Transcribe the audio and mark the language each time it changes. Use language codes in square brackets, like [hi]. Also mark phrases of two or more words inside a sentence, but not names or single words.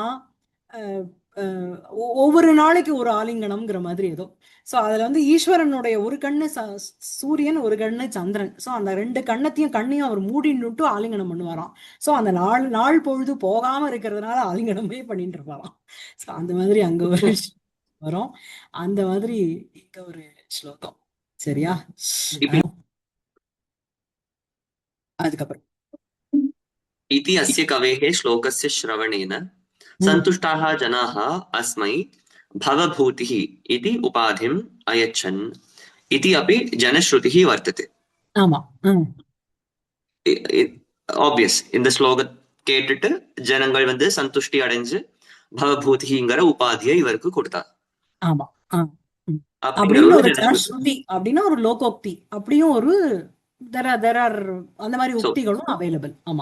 [ta] ஒவ்வொரு நாளைக்கு ஒரு ஆலிங்கனம்ங்கிற மாதிரி ஏதோ சோ அதுல வந்து ஈஸ்வரனுடைய ஒரு கண்ணு சூரியன் ஒரு கண்ணு சந்திரன் சோ அந்த 2 கண்ணையும் அவர் மூடின்னுட்டு ஆலிங்கனம் பண்ணுவாராம் சோ அந்த நாள் பொழுது போகாம இருக்கிறதுனால ஆலிங்கனமே பண்ணிட்டு இருப்பாராம் சோ அந்த மாதிரி அங்க ஒரு வரும் அந்த மாதிரி இங்க ஒரு ஸ்லோகம் சரியா அதுக்கப்புறம் [sa] इति अस्य कवेः श्लोकस्य श्रवणेन सन्तुष्टाः जनाः अस्मै भवभूतिः इति उपाधिम् अयच्छन् इति अपि जनश्रुतिः वर्तते [ta] ஆமா ஆப்வியஸ் இந்த ஸ்லோக கேட்டுட்டு ஜனங்கள் வந்து சந்துஷ்டி அடைஞ்சு பவபூதிங்கிற உபாதியை இவருக்கு கொடுத்தார் ஆமா அப்படின்னு ஒரு ஜனஸ்ருதி அப்படின்னா ஒரு லோகோக்தி அப்படியும் ஒரு அந்த மாதிரி உக்திகளும் அவைலபிள் ஆமா